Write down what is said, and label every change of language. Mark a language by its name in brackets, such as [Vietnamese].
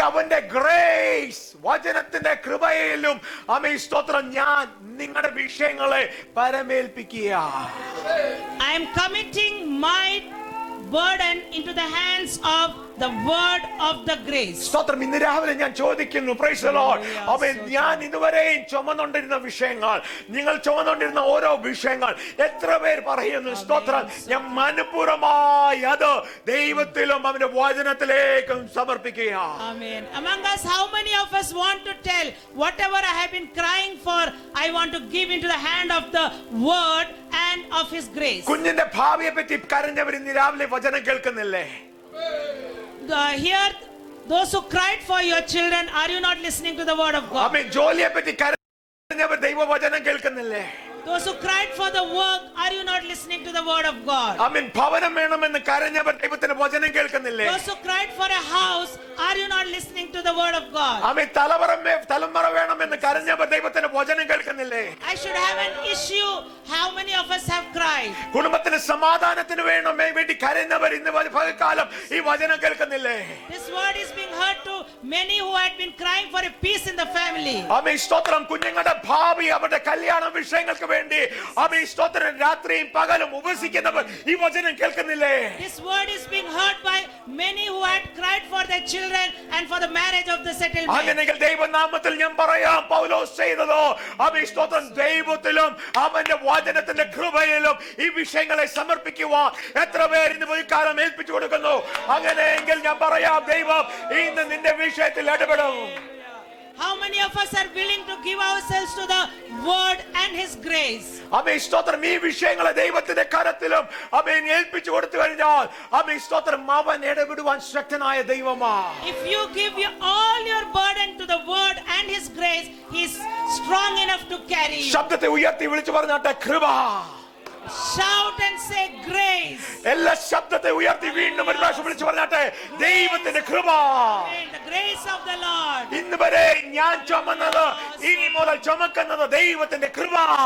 [Malayalam] അവന്റെ ഗ്രേസ് വചനത്തിന്റെ കൃപയിലും ആമേൻ സ്തോത്രം ഞാൻ നിങ്ങളുടെ വിഷയങ്ങളെ പരമേൽപ്പിക്കുക. [English] I am committing my burden into the hands of the word of the grace. [Malayalam] സ്തോത്രം. ഇന്ന് രാവിലെ ഞാൻ ചോദിക്കുന്നു, [English] praise the Lord, [Malayalam] ആമേൻ, ഞാൻ ഇതുവരെയും ചുമന്നുകൊണ്ടിരുന്ന വിഷയങ്ങൾ, നിങ്ങൾ ചുമന്നുകൊണ്ടിരുന്ന ഓരോ വിഷയങ്ങൾ എത്ര പേർ പറയുന്നു സ്തോത്രം ഞാൻ മനഃപൂർവ്വമായി അത് ദൈവത്തിലും അവന്റെ വചനത്തിലേക്കും സമർപ്പിക്കുക. [English] Amen. Among us, how many of us want to tell whatever I have been crying for, I want to give into the hand of the word and of his grace. [Malayalam] കുഞ്ഞിന്റെ ഭാവിയെ പറ്റി കരഞ്ഞവർ ഇന്ന് രാവിലെ വചനം കേൾക്കുന്നില്ലേ? [English] Here, those who cried for your children, are you not listening to the word of God? [Malayalam] ആമേൻ. ജോലിയെ പറ്റി കരഞ്ഞവർ ദൈവവചനം കേൾക്കുന്നില്ലേ? [English] Those who cried for the work, are you not listening to the word of God? [Malayalam] ആമേൻ. ഭവനം വേണമെന്ന് കരഞ്ഞവർ ദൈവത്തിന്റെ വചനം കേൾക്കുന്നില്ലേ? [English] Those who cried for a house, are you not listening to the word of God? [Malayalam] ആമേൻ. തലമുറ വേണമെന്ന് കരഞ്ഞവർ ദൈവത്തിന്റെ വചനം കേൾക്കുന്നില്ലേ? [English] I should have an issue. How many of us have cried? [Malayalam] കുടുംബത്തിന് സമാധാനത്തിന് വേണ്ടി കരഞ്ഞവർ ഇന്ന് പകൽക്കാലം ഈ വചനം കേൾക്കുന്നില്ലേ? [English] This word is being heard to many who had been crying for a peace in the family. [Malayalam] ആമേൻ സ്തോത്രം. കുഞ്ഞുങ്ങളുടെ ഭാവി അവരുടെ കല്യാണ വിഷയങ്ങൾക്ക് വേണ്ടി ആമേൻ സ്തോത്രം രാത്രിയും പകലും ഉപവസിക്കുന്നവർ ഈ വചനം കേൾക്കുന്നില്ലേ? [English] This word is being heard by many who had cried for their children and for the marriage of the settlement. [Malayalam] അങ്ങനെയെങ്കിൽ ദൈവനാമത്തിൽ ഞാൻ പറയാം, പൗലോസ് ചെയ്തതോ ആമേൻ സ്തോത്രം ദൈവത്തിലും അവന്റെ വചനത്തിന്റെ കൃപയിലും ഈ വിഷയങ്ങളെ സമർപ്പിക്കുവാൻ എത്ര പേർ ഇന്ന് പകൽക്കാലം ഏൽപ്പിച്ചു കൊടുക്കുന്നു? അങ്ങനെയെങ്കിൽ ഞാൻ പറയാം, ദൈവം ഇന്ന് നിന്റെ വിഷയത്തിൽ ഇടപെടും. [English] How many of us are willing to give ourselves to the word and his grace? [Malayalam] ആമേൻ സ്തോത്രം. ഈ വിഷയങ്ങളെ ദൈവത്തിന്റെ കരത്തിലും ആമേൻ ഏൽപ്പിച്ചു കൊടുത്തു കഴിഞ്ഞാൽ ആമേൻ സ്തോത്രം അവൻ ഇടപെടുവാൻ ശക്തനായ ദൈവമാണ്. [English] If you give all your burden to the word and his grace, he is strong enough to carry you. [Malayalam] ശബ്ദത്തെ ഉയർത്തി വിളിച്ചു പറഞ്ഞാട്ടെ, കൃപ. [English] Shout and say grace. [Malayalam] എല്ലാ ശബ്ദത്തെ ഉയർത്തി വീണ്ടും ഒരു പ്രാവശ്യം വിളിച്ചു പറഞ്ഞാട്ടെ, ദൈവത്തിന്റെ കൃപ. [English] And the grace of the Lord. [Malayalam] ഇന്ന് വരെ ഞാൻ ചുമന്നത് ഇനി മുതൽ ചുമക്കുന്നത് ദൈവത്തിന്റെ കൃപ.